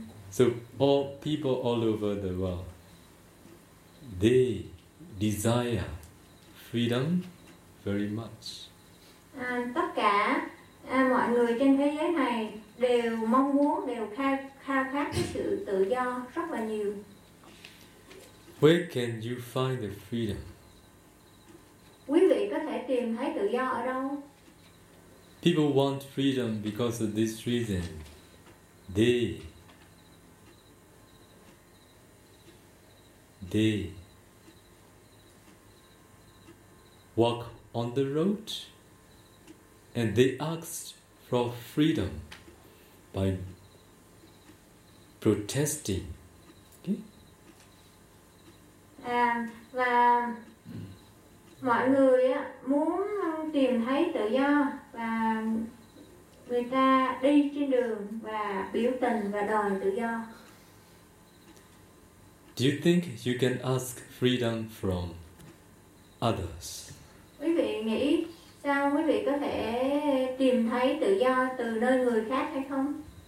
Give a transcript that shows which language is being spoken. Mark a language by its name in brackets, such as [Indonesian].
[English] So all people all over the world, they desire freedom very much. [Vietnamese] Tất cả mọi người trên thế giới này đều mong muốn, đều khao khát cái sự tự do rất là nhiều. [English] Where can you find the freedom? [Vietnamese] Quý vị có thể tìm thấy tự do ở đâu? [English] People want freedom because of this reason. They walk on the road and they ask for freedom by protesting. Okay? [Vietnamese] Và mọi người muốn tìm thấy tự do và người ta đi trên đường và biểu tình và đòi tự do. [English] Do you think you can ask freedom from others? [Vietnamese] Quý vị nghĩ sao quý vị có thể tìm thấy tự do từ nơi người khác hay không?